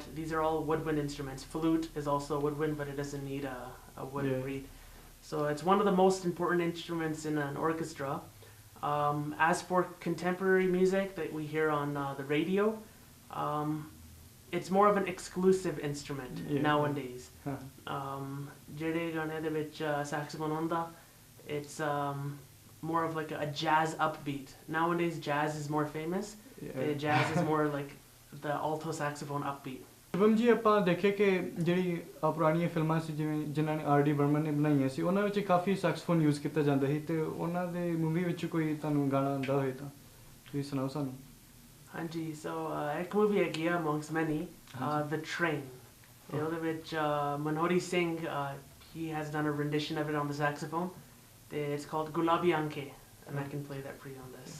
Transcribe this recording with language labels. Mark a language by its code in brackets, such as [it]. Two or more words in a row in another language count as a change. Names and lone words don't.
[en] These are all woodwind instruments. Flute is also a woodwind, but it doesn't need a wooden reed. So it's one of the most important instruments in an orchestra. As for contemporary music that we hear on the radio, it's more of an exclusive instrument nowadays. [pa] ਜਿਹੜੇ ਗਾਣੇ ਦੇ ਵਿੱਚ ਸੈਕਸੋਫੋਨ ਹੁੰਦਾ, [en] it's more of like a jazz upbeat. Nowadays jazz is more famous. Jazz is more like the alto saxophone upbeat. [pa] शुभम जी ਆਪਾਂ ਦੇਖੇ ਕਿ ਜਿਹੜੀ ਪੁਰਾਣੀਆਂ ਫਿਲਮਾਂ ਸੀ ਜਿਵੇਂ ਜਿਨ੍ਹਾਂ ਨੇ ਆਰ ਡੀ ਬਰਮਨ ਨੇ ਬਣਾਈਆਂ ਸੀ ਉਹਨਾਂ ਵਿੱਚ ਕਾਫੀ [en] saxophone use [pa] ਕੀਤਾ ਜਾਂਦਾ ਸੀ ਤੇ ਉਹਨਾਂ ਦੇ ਮੂਵੀ ਵਿੱਚ ਕੋਈ ਤੁਹਾਨੂੰ ਗਾਣਾ ਆਉਂਦਾ ਹੋਵੇ ਤਾਂ ਤੁਸੀਂ ਸੁਣਾਓ ਸਾਨੂੰ. ਹਾਂਜੀ ਸੋ ਇੱਕ ਮੂਵੀ ਹੈਗੀ ਆ [en] amongst many, [pa] The Train. ਤੇ ਉਹਦੇ ਵਿੱਚ [en] ਮਨੋਹਰੀ ਸਿੰਘ he has done a rendition of it on the saxophone. It's called Gulabi Anke, and I can play that for you on this.